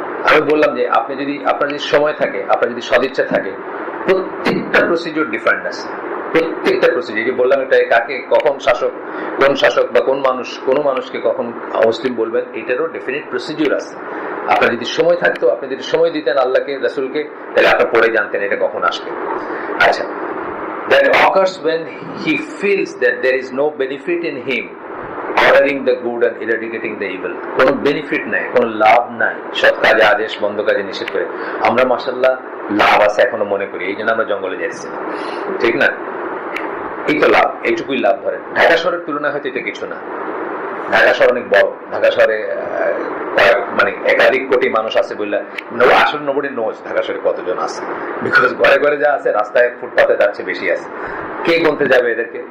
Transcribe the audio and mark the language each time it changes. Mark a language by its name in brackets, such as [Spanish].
[Bangla] আমি বললাম যে আপনি যদি, আপনার যদি সময় থাকে, আপনার যদি সদিচ্ছা থাকে, প্রত্যেকটা প্রসিডিউর ডিফারেন্ট আছে, প্রত্যেকটা প্রসিডিউর। যে বললাম এটা কাকে কখন শাসক, কোন শাসক বা কোন মানুষকে কখন মুসলিম বলবেন, এটারও ডেফিনিট প্রসিডিউর আছে। আপনার যদি সময় থাকতো, আপনি যদি সময় দিতেন আল্লাহকে, রাসূলকে, তাহলে আপনি পড়ে জানতেন এটা কখন আসবে। [English] আচ্ছা, that occurs when he feels that there is no benefit in him ordering the good and eradicating the evil. [Bangla] কোনো বেনিফিট নাই, কোনো লাভ নাই সৎ কাজে আদেশ, বন্ধ কাজে নিষেধ করে। আমরা মাশাআল্লাহ লাভ আছে এখনো মনে করি, এই জন্য আমরা জঙ্গলে যাচ্ছি, ঠিক না? এই তো লাভ, এইটুকুই লাভ ধরেন। ঢাকা শহরের তুলনায় হয়তো এটা কিছু না, ঢাকা শহর অনেক বড়, ঢাকা শহরে মানে একাধিক কোটি মানুষ আছে বললে আসলে [English] nobody knows [Bangla] ঢাকা শহরে কতজন আছে, বিকজ ঘরে ঘরে যা আছে, রাস্তায় ফুটপাতে তার চেয়ে বেশি আছে, কে গুনতে যাবে এদেরকে?